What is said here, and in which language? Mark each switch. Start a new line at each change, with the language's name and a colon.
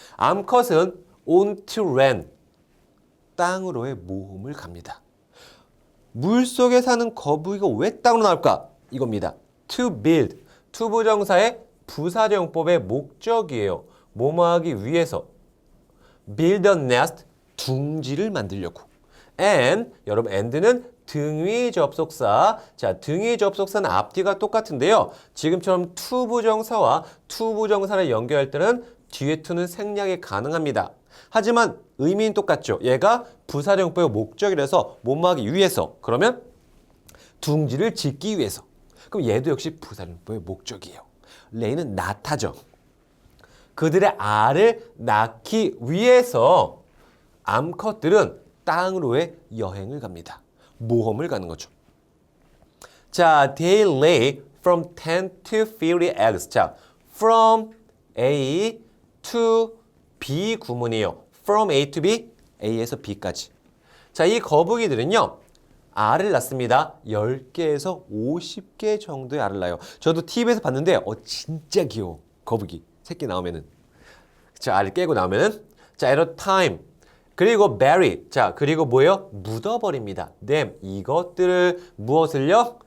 Korean: 암컷은
English: on to land,
Korean: 땅으로의 모험을 갑니다. 물속에 사는 거북이가 왜 땅으로 나올까? 이겁니다. to build, to 부정사의 부사정법의 목적이에요. 뭐뭐하기 위해서.
English: build a nest,
Korean: 둥지를 만들려고. and, 여러분 and는 등위 접속사. 자, 등위 접속사는 앞뒤가 똑같은데요. 지금처럼 to 부정사와 to 부정사를 연결할 때는 뒤에 to는 생략이 가능합니다. 하지만 의미는 똑같죠. 얘가 부사정법의 목적이라서 뭐뭐하기 위해서. 그러면 둥지를 짓기 위해서. 그럼 얘도 역시 부사정법의 목적이에요. 레이는 낳다죠. 그들의 알을 낳기 위해서 암컷들은 땅으로의 여행을 갑니다. 모험을 가는 거죠. 자,
English: they lay from 10 to 50 eggs.
Korean: 자, from A to B 구문이에요. From A to B, A에서 B까지. 자, 이 거북이들은요. 알을 낳습니다. 10개에서 50개 정도의 알을 낳아요. 저도 TV에서 봤는데 진짜 귀여워. 거북이. 새끼 나오면은. 자, 알을 깨고 나오면은. 자,
English: at a time.
Korean: 그리고 bury. 자, 그리고 뭐예요? 묻어버립니다. them. 이것들을 무엇을요?